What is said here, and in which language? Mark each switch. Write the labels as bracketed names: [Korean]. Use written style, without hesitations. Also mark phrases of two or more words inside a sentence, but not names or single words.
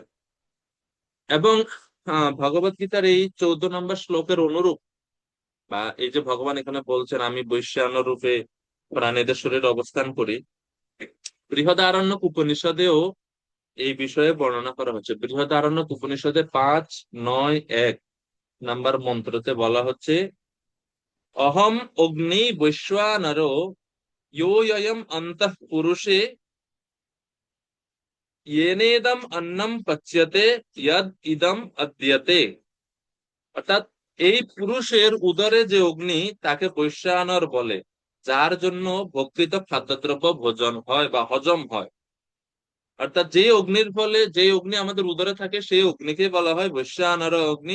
[Bangla] এবং ভগবত গীতার এই 14 নম্বর শ্লোকের অনুরূপ, বা এই যে ভগবান এখানে বলছেন আমি বৈশ্বায়ন রূপে প্রাণীদের শরীরে অবস্থান করি, বৃহদারণ্যক উপনিষদেও এই বিষয়ে বর্ণনা করা হচ্ছে। বৃহদারণ্যক উপনিষদের 5.9.1 নাম্বার মন্ত্রতে বলা হচ্ছে [Sanskrit] অহম অগ্নি বৈশ্বানরো योऽयम् अन्तः पुरुषे येनेदम अन्नम पच्यते यद इदम अद्यते। [Bangla] অর্থাৎ এই পুরুষের উদরে যে অগ্নি তাকে বৈশ্বায়নর বলে, যার জন্য ভক্ষিত খাদ্যদ্রব্য ভোজন হয় বা হজম হয়। অর্থাৎ যে অগ্নির ফলে, যে অগ্নি আমাদের উদরে থাকে সেই অগ্নিকে বলা হয় বৈশ্বায়নর অগ্নি।